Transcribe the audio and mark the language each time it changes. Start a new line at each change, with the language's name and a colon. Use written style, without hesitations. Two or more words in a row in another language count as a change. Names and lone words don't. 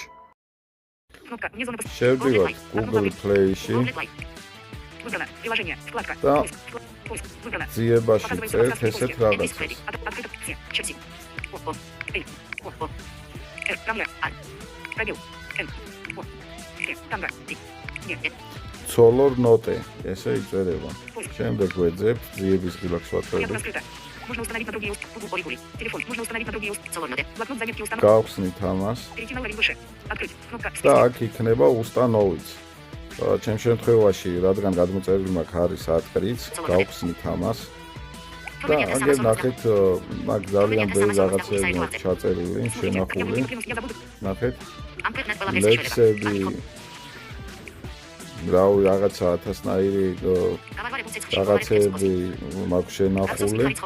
Georgian: შევდივართ Google Play-ში და ძიებაში წერთ ესეთ რაღაცას. Color Note, ესე იწერება. Შემდეგ ვეძებთ ძიების ღილაკს ვატყობთ.
Russian: Можно установить на другие телефон. Можно установить на другие Color Note. Блокнот заметки установлен.
Georgian: გავხსნით ამას.
Russian: Перейти на уровень выше. Открыть. Кнопка.
Georgian: და აქ იქნება უстановить. ჩემ შემთხვევაში, რადგან გადმოწერილი მაქვს არის ატკრიც, გავხსნით ამას. და აგერ ნახეთ, მაგ ძალიან ბევრი რაღაცები მაქვს ჩაწერილი, შენახული. ნახეთ. ლექსები რავი რაღაცა 1000-ნაირი რაღაცები მაქვს შენახული.